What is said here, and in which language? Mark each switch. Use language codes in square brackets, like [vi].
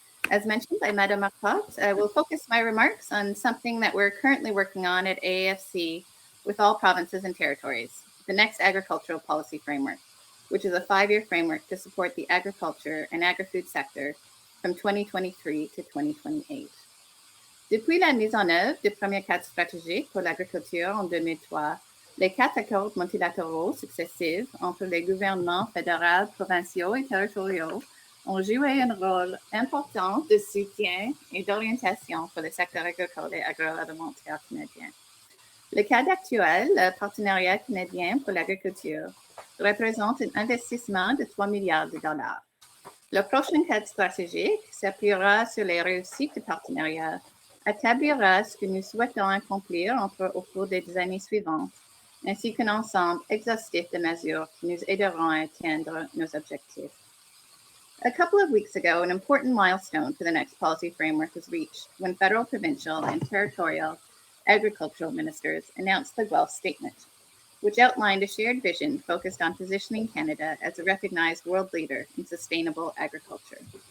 [en] As mentioned by Madame Marcotte, I will focus my remarks on something that we're currently working on at AAFC with all provinces and territories, the next agricultural policy framework, which is a 5-year framework to support the agriculture and agri-food sector from 2023 to 2028. [fr] Depuis la mise en œuvre du premier cadre stratégique pour l'agriculture en 2003, les 4 accords multilatéraux successifs entre les gouvernements fédéraux, provinciaux et territoriaux ont joué un rôle important de soutien et d'orientation pour le secteur agricole et agroalimentaire canadien. Le cadre actuel, le partenariat canadien pour l'agriculture, représente un investissement de 3 milliards de dollars. Le prochain cadre stratégique s'appuiera sur les réussites du partenariat, établira ce que nous souhaitons accomplir au cours des années suivantes, ainsi qu'un ensemble exhaustif de mesures qui nous aideront à atteindre nos objectifs. [en] A couple of weeks ago, an important milestone for the next policy framework was reached when federal, provincial, and territorial agricultural ministers announced the Guelph Statement, which outlined a shared vision focused on positioning Canada as a recognized world leader in sustainable agriculture.